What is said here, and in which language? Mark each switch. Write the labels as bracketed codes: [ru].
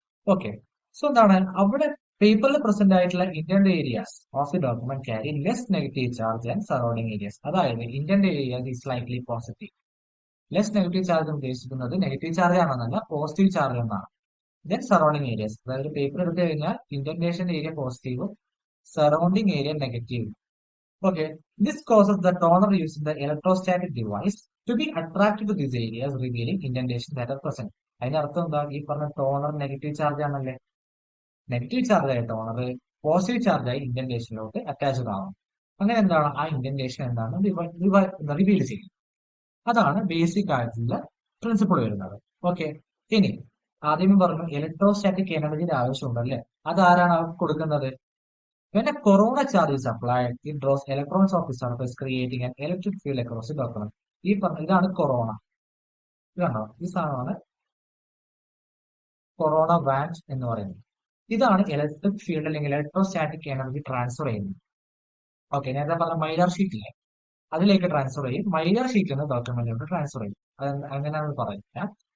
[en] okay, so [ml] എന്താണ് അവിടെ പേപ്പറിൽ പ്രസന്റ് ആയിട്ടുള്ള [en] Intent areas of the document carry less negative charge and surrounding areas. [ml] അതായത് [en] Intent areas is slightly positive. [ml] Less negative charge ഉദ്ദേശിക്കുന്നത് negative charge ആണെന്നല്ല, positive charge എന്നാണ്. Then surrounding Arias, അതായത് paper എടുത്തു കഴിഞ്ഞാൽ ഇന്റന്റേഷൻ ഏരിയ പോസിറ്റീവും സറൗണ്ടിങ് ഏരിയ നെഗറ്റീവും. [en] Okay, this causes the toner using the electrostatic device to be attracted to these areas, revealing indentation that are present. [ml] അതിനർത്ഥം എന്താ, ഈ പറഞ്ഞ ടോണർ നെഗറ്റീവ് ചാർജ് ആണല്ലേ, നെഗറ്റീവ് ചാർജ് ആയ ടോണർ പോസിറ്റീവ് ചാർജ് ആയി ഇന്റന്റേഷനിലോട്ട് attached ആവും. അങ്ങനെ എന്താണ് ആ ഇന്റന്റേഷൻ എന്താണ് റിവീൽ ചെയ്യുന്നത്. അതാണ് ബേസിക് ആയിട്ടുള്ള പ്രിൻസിപ്പിൾ വരുന്നത്. ഓക്കെ, ഇനി ആദ്യമേ പറഞ്ഞു ഇലക്ട്രോസ്റ്റാറ്റിക് എനർജിയുടെ ആവശ്യമുണ്ടല്ലേ, അതാരാണ് കൊടുക്കുന്നത്. [en] When a corona charge is applied, it draws electrons off the surface, creating an electric field across the document. [ml] ഇതാണ് കൊറോണ, ഇതാണോ ഈ സാധനമാണ് കൊറോണ വാൻഡ് എന്ന് പറയുന്നത്. ഇതാണ് ഇലക്ട്രിക് ഫീൽഡ് അല്ലെങ്കിൽ ഇലക്ട്രോസ്റ്റാറ്റിക് എനർജി ട്രാൻസ്ഫർ ചെയ്യുന്നത്. ഓക്കെ, നേരത്തെ പറഞ്ഞ മൈലാർ ഷീറ്റ് ഇല്ലേ, അതിലേക്ക് ട്രാൻസ്ഫർ ചെയ്യും, മൈലാർ ഷീറ്റിൽ നിന്ന് ഡോക്യുമെന്റിലോട്ട് ട്രാൻസ്ഫർ ചെയ്യും. അങ്ങനെയാണ് പറയുന്നത്.